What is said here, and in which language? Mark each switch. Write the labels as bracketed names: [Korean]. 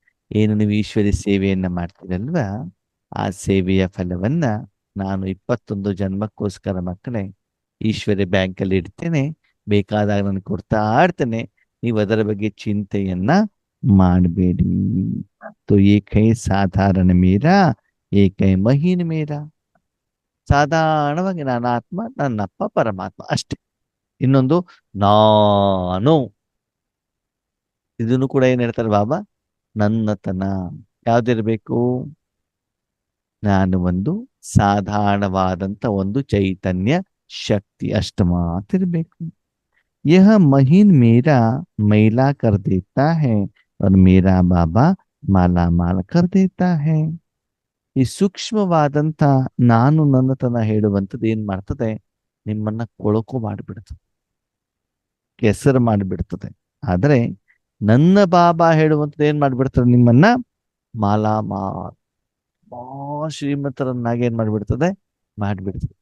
[Kannada] ಏನು ನೀವು ಈಶ್ವರಿ ಸೇವೆಯನ್ನ ಮಾಡ್ತೀರಲ್ವಾ, ಆ ಸೇವೆಯ ಫಲವನ್ನ ನಾನು 21 ಜನ್ಮಕ್ಕೋಸ್ಕರ ಮಕ್ಕಳೇ ಈಶ್ವರಿ ಬ್ಯಾಂಕಲ್ಲಿ ಇಡ್ತೇನೆ, ಬೇಕಾದಾಗ ನಾನು ಕೊಡ್ತಾ ಇರ್ತೇನೆ, ನೀವು ಅದರ ಬಗ್ಗೆ ಚಿಂತೆಯನ್ನ ಮಾಡಬೇಡಿ. [Hindi] तो एक है साधारण मेरा, एक है महीन मेरा. [Kannada] ಸಾಧಾರಣವಾಗಿ ನಾನು ಆತ್ಮ, ನನ್ನಪ್ಪ ಪರಮಾತ್ಮ ಅಷ್ಟೇ. ಇನ್ನೊಂದು ನಾನು, ಇದನ್ನು ಕೂಡ ಏನ್ ಹೇಳ್ತಾರೆ ಬಾಬಾ, ನನ್ನತನ ಯಾವ್ದಿರ್ಬೇಕು, ನಾನು ಒಂದು ಸಾಧಾರಣವಾದಂತ ಒಂದು ಚೈತನ್ಯ ಶಕ್ತಿ ಅಷ್ಟು ಮಾತ್ರ ಇರಬೇಕು. [Hindi] यह महीन मेरा मैला कर देता है और मेरा बाबा माला माल कर देता है. [Kannada] ಈ ಸೂಕ್ಷ್ಮವಾದಂತ ನಾನು ನನ್ನತನ ಹೇಳುವಂಥದ್ದು ಏನ್ ಮಾಡ್ತದೆ, ನಿಮ್ಮನ್ನ ಕೊಳಕು ಮಾಡಿಬಿಡ್ತದೆ, ಕೆಸರು ಮಾಡಿಬಿಡ್ತದೆ. ಆದ್ರೆ ನನ್ನ ಬಾಬಾ ಹೇಳುವಂಥದ್ದು ಏನ್ ಮಾಡ್ಬಿಡ್ತದೆ, ನಿಮ್ಮನ್ನ ಮಾಲಾಮಾ ಶ್ರೀಮಂತರನ್ನಾಗಿ ಏನ್ ಮಾಡ್ಬಿಡ್ತದೆ, ಮಾಡಿಬಿಡ್ತದೆ.